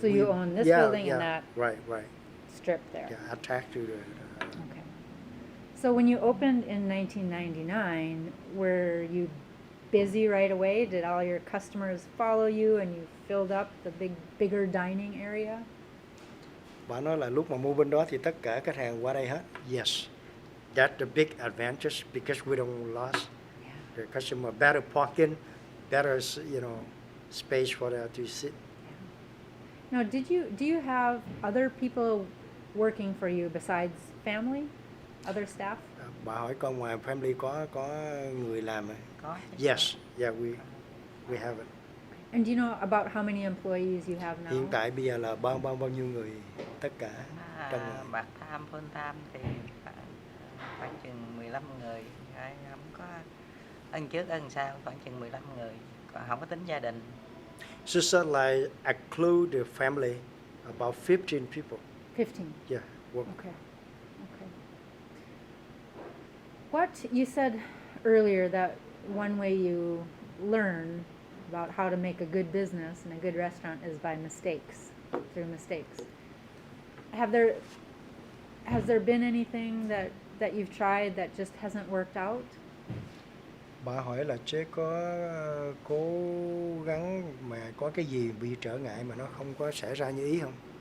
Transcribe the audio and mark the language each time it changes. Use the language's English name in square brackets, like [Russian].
[English] So you own this building and that Right. strip there? Yeah, attached to the. Okay. So when you opened in 1999, were you busy right away? Did all your customers follow you and you filled up the bigger dining area? [Vietnamese] Bà nói là lúc mà mua bên đó thì tất cả khách hàng qua đây hết. [English] Yes, that's the big advantage because we don't lose Yeah. the customer. Better parking, better space for them to sit. Now, do you have other people working for you besides family, other staff? [Vietnamese] Bà hỏi con ngoài family có người làm. Có chứ. [English] Yes, yeah, we have it. And do you know about how many employees you have now? [Vietnamese] Hiện tại bây giờ là bao nhiêu người tất cả trong [English] Part time, full time [Vietnamese] thì khoảng chừng 15 người. Không có ân trước ân sau, khoảng chừng 15 người. Còn không có tính gia đình. [English] She said like include the family, about 15 people. 15. Yeah, work. Okay. Okay. What you said earlier that one way you learn about how to make a good business and a good restaurant is by mistakes, through mistakes. Has there been anything that you've tried that just hasn't worked out? [Vietnamese] Bà hỏi là chế có cố gắng mà có cái gì bị trở ngại mà nó không có xảy ra như ý không?